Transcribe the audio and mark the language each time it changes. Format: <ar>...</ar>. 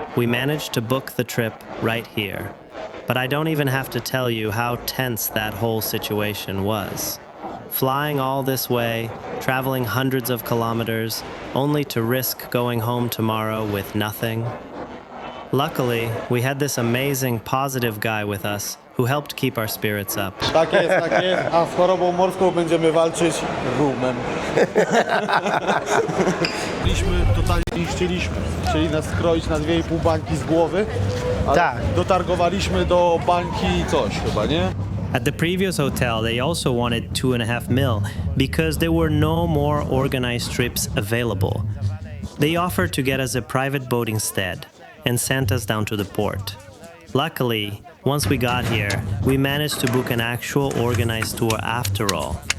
<en>We managed to book the trip right here. But I don't even have to tell you how tense that whole situation was. Flying all this way, traveling hundreds of kilometers, only to risk going home tomorrow with nothing. Luckily, we had this amazing, positive guy with us who helped keep our spirits up.</en> <pl>Tak jest, tak jest. A z chorobą morską będziemy walczyć rumem. Totalnie niszczyliśmy. Chcieli nas skroić na 2,5 bańki z głowy, ale Tak. dotargowaliśmy do bańki coś chyba, nie?</pl> <en>At the previous hotel, they also wanted 2.5 mil because there were no more organized trips available. They offered to get us a private boat instead and sent us down to the port. Luckily, once we got here, we managed to book an actual organized tour after all.</en>